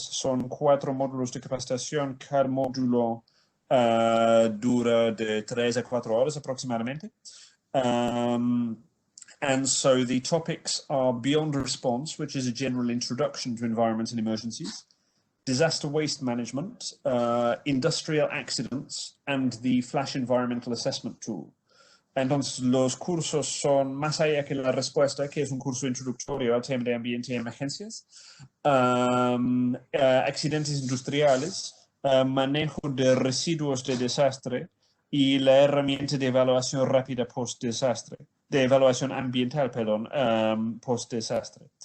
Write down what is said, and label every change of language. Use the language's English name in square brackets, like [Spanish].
[Spanish] Son 4 módulos de capacitación, cada módulo dura de 3 a 4 horas aproximadamente. [English] And so the topics are beyond response, which is a general introduction to environment and emergencies, disaster waste management, industrial accidents, and the flash environmental assessment tool. [Spanish] Entonces, los cursos son más allá que la respuesta, que es un curso introductorio al tema de ambiente y emergencias, accidentes industriales, manejo de residuos de desastre y la herramienta de evaluación rápida post-desastre, de evaluación ambiental, perdón, post-desastre.